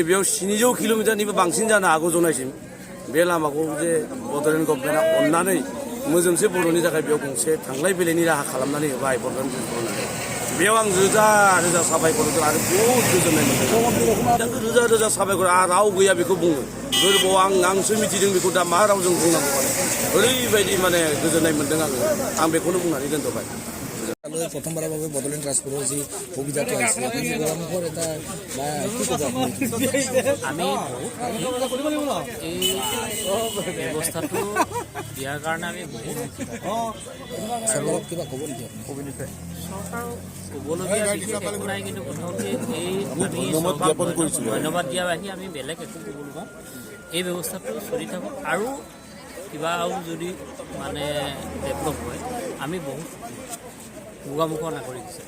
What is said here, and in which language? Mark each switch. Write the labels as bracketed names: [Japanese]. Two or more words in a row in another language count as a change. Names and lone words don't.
[Bodo] बेयाव 700 किल'मिटारनिबो बांसिन जानो हागौ जनायसिम बे लामाखौ जे बड'लेण्ड गभर्नमेन्टआ अननानै मोजोमसे बर'नि थाखाय बेयाव गंसे थांलाय फैलायनि राहा खालामनानै होबाय बड'लेण्ड ट्रेन्सपर्टआ बेयाव आं रोजा रोजा साबायखर होदों आरो बहुद गोजोननाय मोनदों रोजा रोजा साबायखर आरो राव गैया बेखौ बुङो गोरबोआव आंसो मिथिदों बेखौ दा मा रावजों बुंनांगौ माने ओरैबायदि माने गोजोननाय मोनदों आं बेखौनो बुंनानै दोनथ'बाय [Assamese] प्रथमबाৰৰ বাবে বড'লেণ্ড ট্ৰান্সপৰ্টৰ যি সুবিধাটো আহিছে আপুনি গৰমুখৰ এটা কি ক'ব আমি এই ব্যৱস্থাটো দিয়াৰ কাৰণে আমি চৰকাৰক কিবা ক'ব নেকি চৰকাৰক ক'বলগীয়া বিশেষ একো নাই কিন্তু প্ৰথমতে এই আমি ধন্যবাদ দিয়া বাহি আমি বেলেগ একো ক'ব নোৱাৰোঁ এই ব্যৱস্থাটো চলি থাকক আৰু কিবা যদি মানে ডেভেলপ হয় আমি বহুত মুখামুখৰ নাগৰিক